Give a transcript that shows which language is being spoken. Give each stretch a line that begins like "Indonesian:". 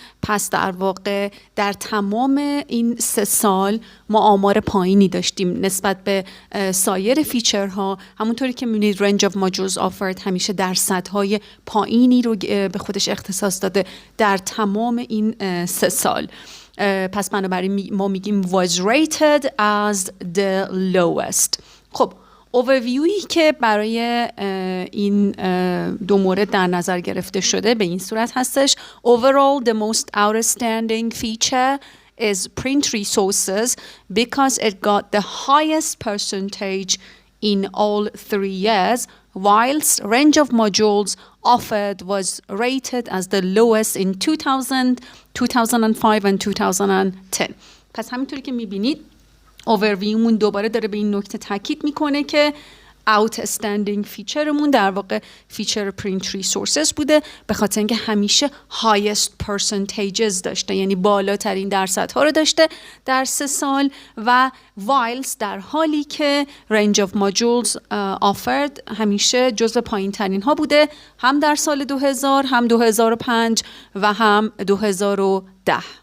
Persian: پس در واقع در تمام این 3 سال ما آمار پایینی داشتیم نسبت به سایر فیچرها. همونطوری که می‌بینید range of modules offered همیشه درصدهای پایینی رو به خودش اختصاص داده در تمام این 3 سال. پس بنابراین ما میگیم
English: was rated as the lowest.
Persian: خب اوورویویی که برای این 2 مورد در نظر گرفته شده به این صورت هستش:
English: Overall, the most outstanding feature is print resources because it got the highest percentage in all 3 years, whilst range of modules offered was rated as the lowest in 2000, 2005 and 2010.
Persian: پس همینطوری که میبینید اوورویومون دوباره داره به این نکته تاکید میکنه که outstanding فیچرمون در واقع فیچر پرینت ریسورسز بوده، به خاطر اینکه همیشه
English: highest percentages
Persian: داشته، یعنی بالاترین درصدها رو داشته در 3 سال، و whilst در حالی که range of modules offered همیشه جزو پایین ترین ها بوده، هم در سال 2000 هم 2005 و هم 2010.